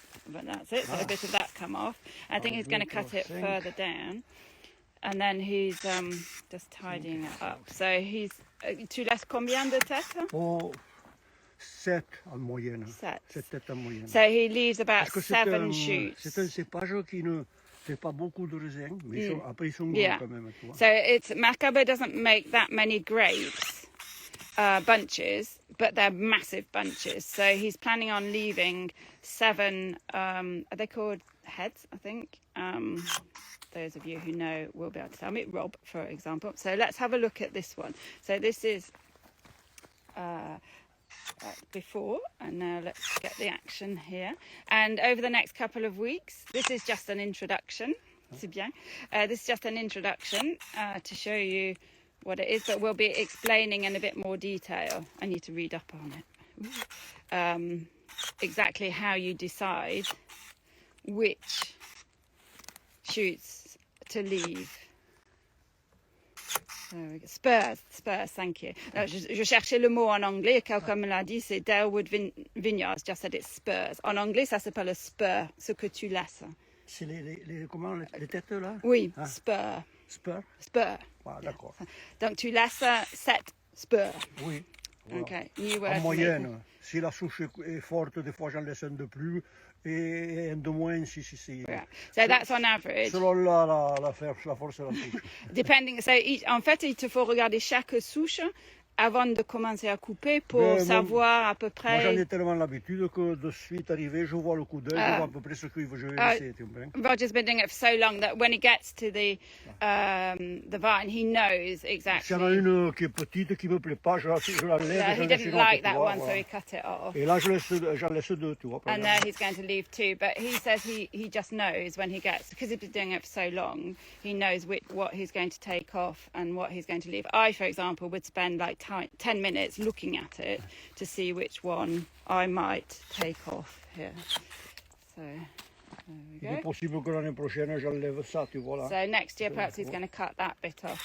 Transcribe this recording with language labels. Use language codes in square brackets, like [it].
[en] But that's it. So a bit of that come off. I think he's going to cut it further down, and then he's just tidying it up. [fr] So tu laisses combien de têtes? Oh, 7 en moyenne. 7 têtes en moyenne. [en] So he leaves about [fr] Parce que [en] 7 shoots. [fr] C'est un cépage qui ne fait pas beaucoup de raisins, mais après ils sont gros [en] Yeah. [fr] quand même. Tu vois. [en] So Macabeu doesn't make that many grapes, bunches, but they're massive bunches. So he's planning on leaving 7, are they called heads, I think? Those of you who know will be able to tell me. Rob, for example. So let's have a look at this one. So this is before, and now let's get the action here. And over the next couple of weeks, this is just an introduction. [fr] C'est bien. [en] This is just an introduction to show you what it is, but we'll be explaining in a bit more detail. I need to read up on it. Exactly how you decide which shoots to leave. Spurs, thank you. [fr] Je cherchais le mot en anglais et quelqu'un me l'a dit, c'est Darwood Vineyards, [en] just said it's spurs. [fr] En anglais, ça s'appelle le spur, ce que tu laisses. C'est comment, les têtes là? Oui, spur. Spur? Spur. Ah, d'accord. Donc tu laisses 7 spurs. Oui. Voilà. [en] Okay. New word [fr] En [en] for me. [fr] moyenne, si la souche est forte, des fois j'en laisse un de plus et un de moins si c'est. [en] Yeah. So that's on average. [fr] Selon la force de la souche. [en] Depending, so [fr] en fait, il te faut regarder chaque souche avant de commencer à couper pour savoir à peu près. Moi j'en ai tellement l'habitude que de suite arrivé, je vois le coup d'œil, je vois à peu près ce que je vais laisser. Tu comprends? [en] Roger's been doing it for so long that when he gets to the vine, he knows exactly. [fr] S'il y en a une qui est petite, qui me plaît pas, je l'enlève. [en] Yeah, he didn't like that one, so he cut it off. [fr] Et là, j'en laisse 2, tu vois. [en] And now he's going to leave 2, but he says he just knows when he gets, because he's been doing it for so long, he knows what he's going to take off and what he's going to leave. I, for example, would spend like 10 minutes looking at it to see which one I might take off here. So there [fr] Il est possible que l'année prochaine, j'enlève ça, tu vois là. [en] So next year, perhaps he's going to cut that bit off.